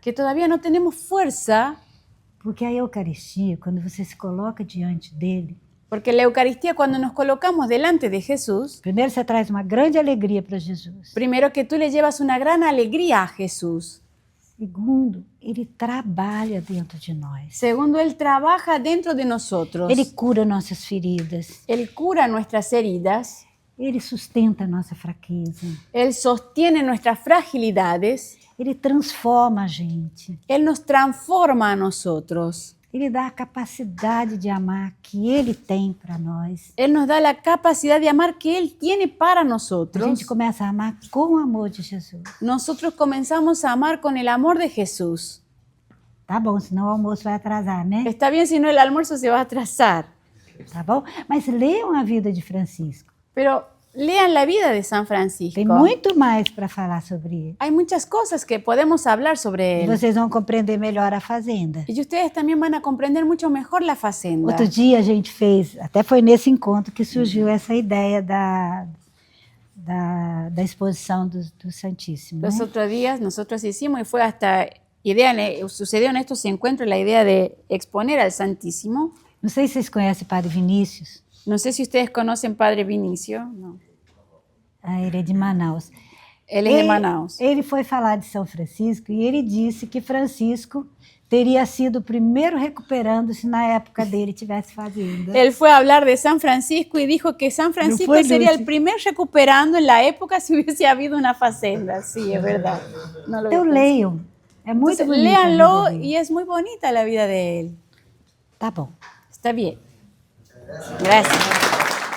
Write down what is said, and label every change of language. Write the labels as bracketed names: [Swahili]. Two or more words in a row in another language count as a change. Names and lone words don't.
[Spanish] que todavía no tenemos fuerza, [Portuguese] Porque a Eucaristia, quando você se coloca diante dele, [Spanish] porque la Eucaristía cuando nos colocamos delante de Jesús, [Portuguese] primeiro você traz uma grande alegria para Jesus. [Spanish] primero que tú le llevas una gran alegría a Jesús. [Portuguese] Segundo, ele trabalha dentro de nós. [Spanish] Segundo, Él trabaja dentro de nosotros. [Portuguese] Ele cura nossas feridas. [Spanish] Él cura nuestras heridas. [Portuguese] Ele sustenta a nossa fraqueza. [Spanish] Él sostiene nuestras fragilidades. [Portuguese] Ele transforma a gente. [Spanish] Él nos transforma a nosotros. [Portuguese] Ele dá a capacidade de amar que Ele tem para nós. [Spanish] Él nos da la capacidad de amar que Él tiene para [Portuguese] A [Spanish] nosotros. [Portuguese] gente começa a amar com o amor de Jesus. [Spanish] Nosotros comenzamos a amar con el amor de Jesús. [Portuguese] Tá bom, senão o almoço vai atrasar, né? [Spanish] Está bien si no el almuerzo se va a atrasar. [Portuguese] Tá bom? Mas leiam a vida de Francisco. [Spanish] Pero lean la vida de San Francisco. [Portuguese] Tem muito mais para falar sobre ele. [Spanish] Hay muchas cosas que podemos hablar sobre [Portuguese] E [Spanish] él. [Portuguese] vocês vão compreender melhor a Fazenda. [Spanish] Y ustedes también van a comprender mucho mejor la Facenda. [Portuguese] Outro dia a gente fez, até foi nesse encontro que surgiu essa ideia da exposição do Santíssimo. [Spanish] Los [Portuguese] Né? [Spanish] otros días nosotros hicimos y fue hasta sucedió en estos encuentros la idea de exponer al Santísimo. [Portuguese] Não sei se vocês conhecem o Padre Vinícius. [Spanish] No sé si ustedes conocen Padre Vinicio. No. [Portuguese] Ah, ele é de Manaus. [Spanish] Él es de Manaus. [Portuguese] Ele foi falar de São Francisco e ele disse que Francisco teria sido o primeiro recuperando se na época dele tivesse fazenda. [Spanish] Él fue a hablar de San Francisco y dijo que San Francisco fue, sería Lucy? el primer recuperando en la época si hubiese habido una facenda. Sí, es verdad. No lo [Portuguese] Então [Spanish] había [Portuguese] leiam. É muito [Spanish] Entonces, [Portuguese] bonito. a [Spanish] léanlo [Portuguese] vida dele. [Spanish] y es muy bonita la vida de él. [Portuguese] Tá bom. [Spanish] Está bien. Gracias.